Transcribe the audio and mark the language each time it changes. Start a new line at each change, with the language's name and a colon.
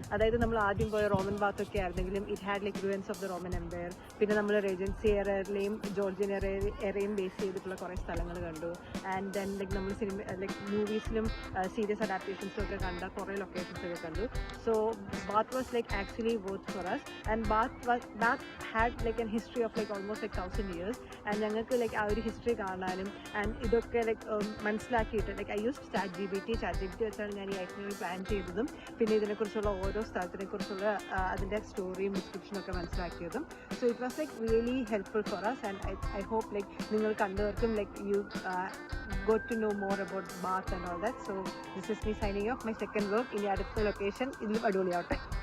Malayalam: അതായത് നമ്മൾ ആദ്യം പോയ Roman ബാത്തൊക്കെ ആയിരുന്നെങ്കിലും
English: It had like ruins of the Roman empire.
Malayalam: പിന്നെ നമ്മൾ റെജൻസി എറയിലെയും ജോർജിയൻ എറയും ബേസ് ചെയ്തിട്ടുള്ള കുറേ സ്ഥലങ്ങൾ കണ്ടു. ആൻഡ് ദെൻ ലൈക്ക് നമ്മൾ ലൈക്ക് മൂവീസിലും സീരിയസ് അഡാപ്റ്റേഷൻസും ഒക്കെ കണ്ട കുറേ ലൊക്കേഷൻസ് ഒക്കെ കണ്ടു.
English: So Bath was like actually both for us. And Bath had like a history of like almost like 1,000 years.
Malayalam: And ഞങ്ങൾക്ക് like ആ ഒരു ഹിസ്റ്ററി കാണാനും ആൻഡ് ഇതൊക്കെ ലൈക്ക് മനസ്സിലാക്കിയിട്ട് like
English: I use chat G B T
Malayalam: വെച്ചാണ് ഞാൻ ഈ ഐറ്റിനറി പ്ലാൻ ചെയ്തതും പിന്നെ ഇതിനെക്കുറിച്ചുള്ള ഓരോ സ്ഥലത്തിനെക്കുറിച്ചുള്ള അതിൻ്റെ സ്റ്റോറിയും ഡിസ്ക്രിപ്ഷനും ഒക്കെ മനസ്സിലാക്കിയതും.
English: so it was like really helpful for us and I hope like
Malayalam: നിങ്ങൾ കണ്ടവർക്കും
English: like you got to know more about Bath and all that. So this is me signing off. My second work
Malayalam: ഇനി അടുത്ത location ഇതിലും അടിപൊളിയാവട്ടെ.